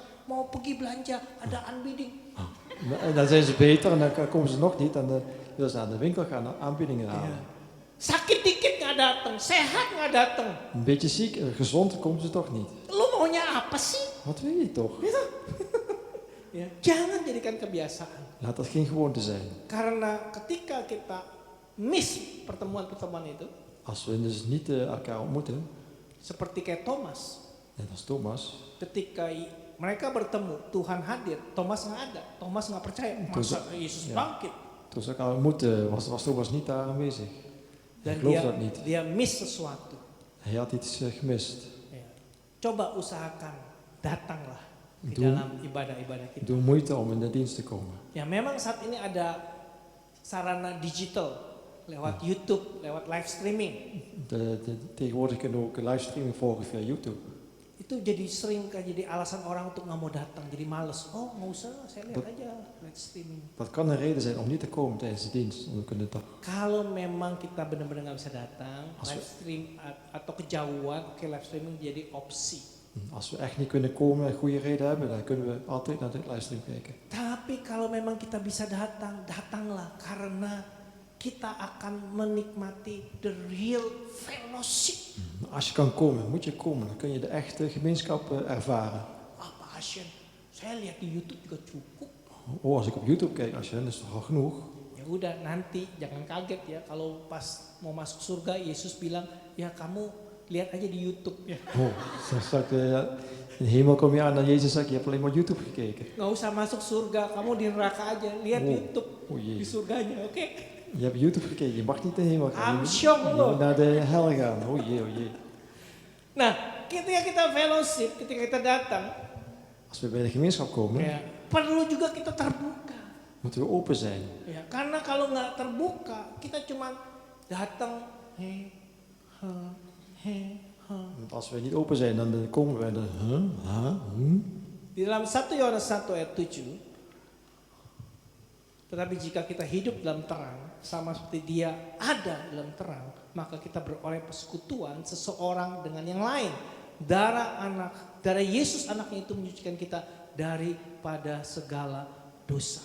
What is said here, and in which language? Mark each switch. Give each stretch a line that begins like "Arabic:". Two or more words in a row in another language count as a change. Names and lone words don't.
Indonesian: Mau pergi belanja, ada unbidding.
Dutch: En dan zijn ze beter en dan komen ze nog niet. En dan willen ze naar de winkel gaan aanbiedingen halen.
Indonesian: Sakit dikit nggak datang, sehat nggak datang.
Dutch: Een beetje ziek, gezond, komen ze toch niet.
Indonesian: Lu maunya apa sih?
Dutch: Wat wil je toch?
Indonesian: Ya, jangan jadikan kebiasaan.
Dutch: Laat dat geen gewoonte zijn.
Indonesian: Karena ketika kita miss pertemuan-pertemuan itu,
Dutch: Als we dus niet elkaar ontmoeten,
Indonesian: seperti kayak Thomas,
Dutch: net als Thomas.
Indonesian: ketika mereka bertemu, Tuhan hadir, Thomas nggak ada, Thomas nggak percaya, masa Yesus ya. bangkit?
Dutch: Toen ze elkaar ontmoetten, was Thomas niet daar aanwezig. Hij Dan geloofde dat niet.
Indonesian: dia miss sesuatu.
Dutch: Hij had iets gemist.
Indonesian: Ya. Coba usahakan, datanglah di
Dutch: Doe.
Indonesian: dalam ibadah-ibadah kita.
Dutch: Doe moeite om in de dienst te komen.
Indonesian: Ya memang saat ini ada sarana digital lewat YouTube, lewat
English: live streaming.
Dutch: Tegenwoordig kunnen we ook livestreaming volgen via YouTube.
Indonesian: Itu jadi sering kan jadi alasan orang untuk nggak mau datang, jadi males. Oh nggak usah, saya lihat aja
English: live streaming.
Dutch: Dat kan een reden zijn om niet te komen tijdens de dienst. Want we kunnen toch.
Indonesian: Kalau memang kita benar-benar nggak bisa datang,
Dutch: Als we-
English: live stream
Indonesian: atau kejauhan, oke
English: live streaming
Indonesian: jadi opsi.
Dutch: Als we echt niet kunnen komen en goede reden hebben, dan kunnen we altijd naar de livestream kijken.
Indonesian: Tapi kalau memang kita bisa datang, datanglah karena kita akan menikmati
English: the real fellowship.
Dutch: Als je kan komen, moet je komen. Dan kun je de echte gemeenschap ervaren.
Indonesian: Apa Asien? Saya lihat di YouTube juga cukup.
Dutch: Oh, als ik op YouTube kijk, als je, dan is het toch al genoeg.
Indonesian: Ya udah nanti jangan kaget ya kalau pas mau masuk surga Yesus bilang ya kamu lihat aja di YouTube ya.
Dutch: Oh, dan straks in de hemel kom je aan en Jezus zegt, je hebt alleen maar YouTube gekeken.
Indonesian: Nggak usah masuk surga, kamu di neraka aja lihat Oh. YouTube Oh di
Dutch: jee,
Indonesian: surganya, oke?
Dutch: je hebt YouTube gekeken, je mag niet de hemel gaan.
Indonesian: Amsyong
Dutch: Je
Indonesian: lo.
Dutch: moet naar de hel gaan. Oh jee, oh jee.
Indonesian: Nah, ketika kita fellowship, ketika kita datang,
Dutch: Als we bij de gemeenschap komen,
Indonesian: ya, perlu juga kita terbuka.
Dutch: moeten we open zijn.
Indonesian: Ya, karena kalau nggak terbuka, kita cuma datang, he,
Dutch: Want als we niet open zijn, dan komen we en dan,
Indonesian: Di dalam 1 Yohanes 1 ayat 7, tetapi jika kita hidup dalam terang, sama seperti dia ada dalam terang, maka kita beroleh persekutuan seseorang dengan yang lain. Darah Yesus anaknya itu menyucikan kita daripada segala dosa.